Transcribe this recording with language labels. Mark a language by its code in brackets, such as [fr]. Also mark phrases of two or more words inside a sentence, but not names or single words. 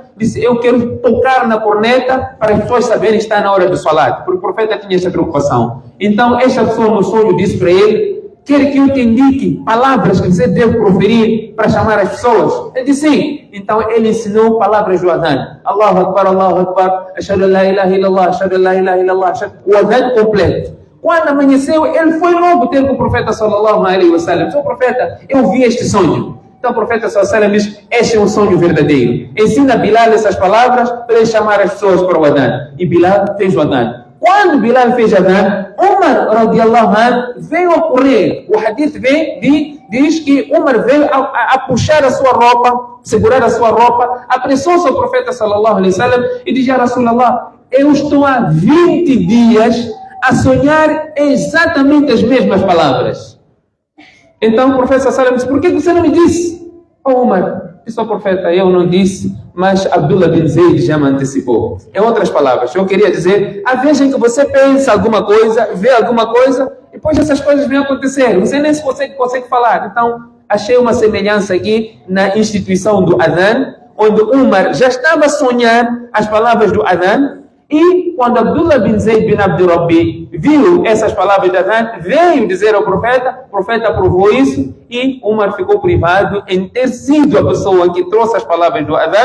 [pt] Disse, eu quero tocar na corneta para as pessoas saberem que está na hora do salat. Porque o profeta tinha essa preocupação. Então, esta pessoa no sonho disse para ele, quer que eu te indique palavras que você deve proferir para chamar as pessoas? Ele disse sim. Então ele ensinou palavras do Adhan. [ar] الله أكبر أشهد أن لا إله إلا الله أشهد أن لا إله إلا الله, [pt] o Adhan completo. Quando amanheceu, ele foi logo ter com o profeta [ar] صلى الله عليه وسلم. [pt] Seu profeta, eu vi este sonho. Então o profeta [ar] صلى الله عليه وسلم [pt] diz, este é um sonho verdadeiro. Ensina Bilal essas palavras para ele chamar as pessoas para o Adhan. E Bilal fez o Adhan. Quando Bilal fez Adhan, Umar [ar] رضي الله عنه [pt] veio a correr. O hadith diz que Umar veio a puxar a sua roupa, segurar a sua roupa, apressou-se ao profeta [ar] صلى الله عليه وسلم [pt] e disse, [ar] يا رسول الله, [pt] eu estou há 20 dias a sonhar exatamente as mesmas palavras. Então o profeta [ar] صلى الله عليه وسلم [pt] disse, por que você não me disse? Oh Umar, disse ao profeta, eu não disse, mas Abdullah bin Zayd já me antecipou. Em outras palavras, eu queria dizer, a vez em que você pensa alguma coisa, vê alguma coisa, e depois essas coisas vêm acontecer, você nem consegue falar. Então, achei uma semelhança aqui na instituição do Adhan, onde Umar já estava a sonhar as palavras do Adhan, e quando Abdullah bin Zayd bin Abdi Rabbi viu essas palavras de Adhan, veio dizer ao profeta, o profeta aprovou isso, e Umar ficou privado em ter sido a pessoa que trouxe as palavras do Adhan.